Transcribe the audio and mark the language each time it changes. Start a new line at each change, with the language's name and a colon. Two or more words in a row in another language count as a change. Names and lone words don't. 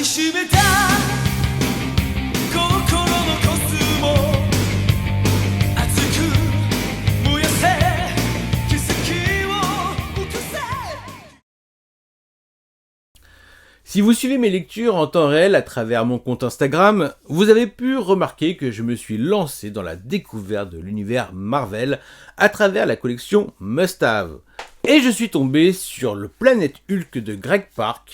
Japanese: しめた心のコスモ熱く燃やせ奇跡を起こせ。
French: Si vous suivez mes lectures en temps réel à travers mon compte Instagram, vous avez pu remarquer que je me suis lancé dans la découverte de l'univers Marvel à travers la collection Must Have. Et je suis tombé sur le Planète Hulk de Greg Pak.